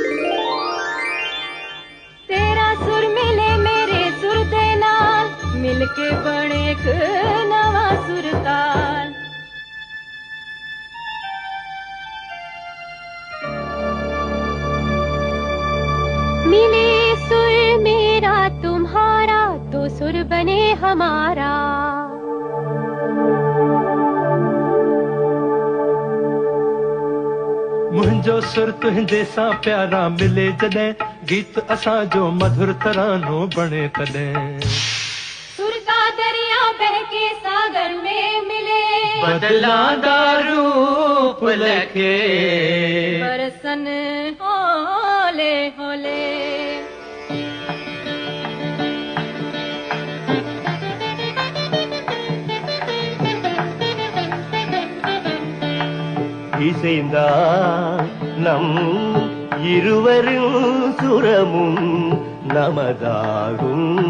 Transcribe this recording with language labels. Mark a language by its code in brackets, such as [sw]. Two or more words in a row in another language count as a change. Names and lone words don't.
[pa] ਤੇਰਾ ਸੁਰ ਮਿਲੇ ਮੇਰੇ ਸੁਰ ਦੇ ਨਾਲ, ਮਿਲ ਕੇ ਬਣੇ ਇੱਕ ਨਵਾਂ ਸੁਰਤਾਲ। [hi] मिले सुर मेरा तुम्हारा, तो सुर बने हमारा। [sd] मुंहिंजो सुर तुंहिंजे सां प्यारा मिले जॾहिं, गीत असां जो मधुर तरानो बणे तॾहिं। [hi] सुर का दरिया बहके सागर में मिले, [pa] ਬਦਲਾਂਦਾ ਰੂਪ ਲੱਖੇ ਬਰਸਣ ਹੌਲੇ ਹੌਲੇ। [ta] இசைந்தா நம் இருவரும் சுரமும் நமதாகும்.